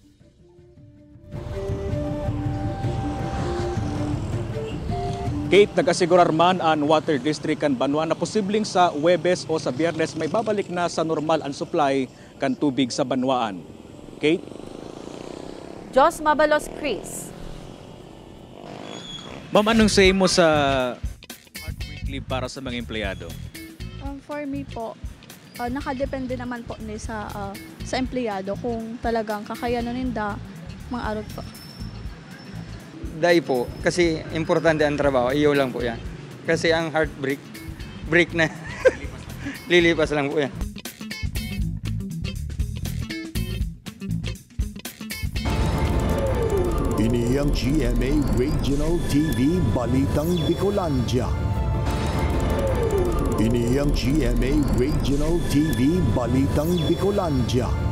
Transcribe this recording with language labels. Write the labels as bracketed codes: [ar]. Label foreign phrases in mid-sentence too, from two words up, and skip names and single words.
[bik] Kate, nagasigurar man ang Water District kan Banwa na posibleng sa Huwebes o sa Biyernes may babalik na sa normal ang supply kan tubig sa Banwaan. Kate? Jos Mabalos, Chris. [tl] Ma'am, anong say mo sa [en] heartbreak leave [tl] para sa mga empleyado? [en] For me [tl] po, nakadepende naman po ni sa empleyado kung talagang kakayanin nila mga arot po. Dahil po, kasi importante ang trabaho, iyo lang po yan. Kasi ang heartbreak, break na. Lilipas lang po yan. [bik] Ini ang GMA Regional TV Balitang Bicolandia. Ini ang GMA Regional TV Balitang Bicolandia.